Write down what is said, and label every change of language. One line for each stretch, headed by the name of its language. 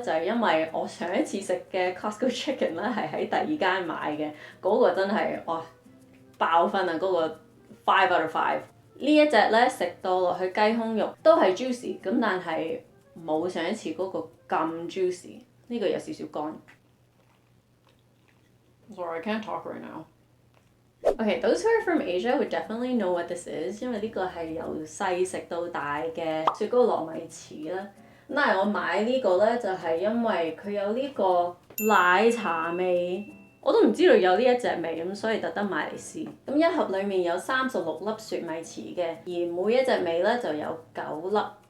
Cantonese: 就係因為我上一次食嘅 Costco chicken 咧係喺第二間買嘅，嗰個真係哇爆分啊！嗰個
English: 5 out of 5。
Cantonese: 呢一隻咧食到落去雞胸肉都係 juicy，咁但係冇上一次嗰個咁 juicy。呢個有少少乾。
English: Sorry, I can't talk right now. Okay, those who are from Asia would definitely know what this is，
Cantonese: 因為呢個係由細食到大嘅雪糕糯米糍啦。咁但係我買呢個咧就係因為佢有呢個奶茶味。我都唔知道有呢一隻味，咁所以特登買嚟試。咁一盒裡面有36粒雪米糍嘅，而每一隻味咧就有9粒。